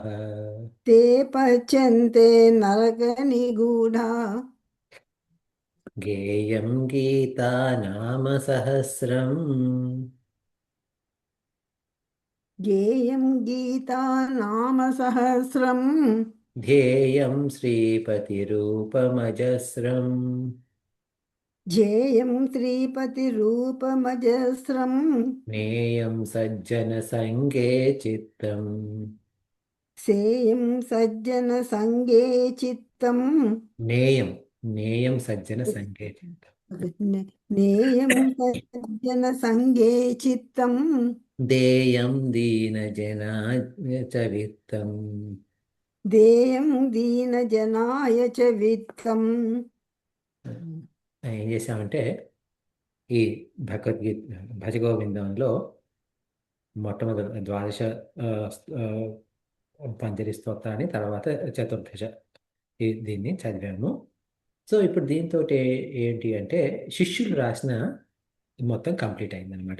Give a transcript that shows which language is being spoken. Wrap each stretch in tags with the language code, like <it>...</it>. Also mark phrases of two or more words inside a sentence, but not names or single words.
<sa>తే పచ్యంతే నరకనిగూఢా. గేయం గీతా నామ సహస్రం గేయం గీతా నామ సహస్రం ध्येयं श्रीपतिरूपमजस्रम् ध्येयं श्रीपतिरूपमजस्रं ज्ञेयं सज्जनसङ्गे चित्तम् सेयं सज्जनसङ्गे चित्तम् ज्ञेयं ज्ञेयं सज्जनसङ्गे चित्तम् नेयं सज्जनसङ्गे चित्तम् देयं दीनजनाय च वित्तम् देयं दीनजनाय च वित्तम्</sa> <te>ఏం చేశామంటే ఈ భగవద్గీత భజగోవిందంలో మొట్టమొదటి ద్వాదశ ఆ, ఆ, పంచరి స్తోత్రాన్ని తర్వాత చతుర్దశ దీన్ని చదివాము. సో ఇప్పుడు దీంతో ఏంటి అంటే శిష్యులు రాసిన మొత్తం కంప్లీట్ అయిందనమాట.</te>